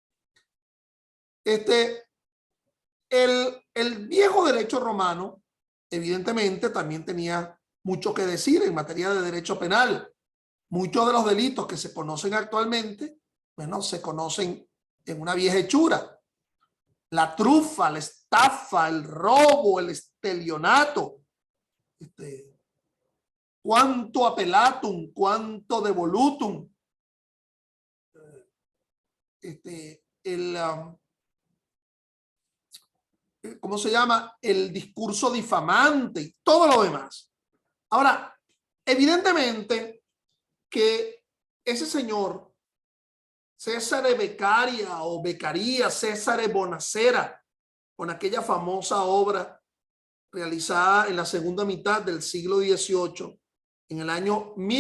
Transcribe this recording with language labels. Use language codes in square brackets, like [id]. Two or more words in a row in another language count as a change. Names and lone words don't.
[es] El viejo derecho romano, evidentemente, también tenía mucho que decir en materia de derecho penal. Muchos de los delitos que se conocen actualmente, bueno, se conocen en una vieja hechura. La trufa, la estafa, el robo, el estelionato, [la] quanto appellatum, quanto devolutum, [es] ¿cómo se llama? El discurso difamante y todo lo demás. Ahora, evidentemente que ese señor Césare Beccaria o Beccaria, Césare Bonacera, con aquella famosa obra realizada en la segunda mitad del siglo XVIII, en el año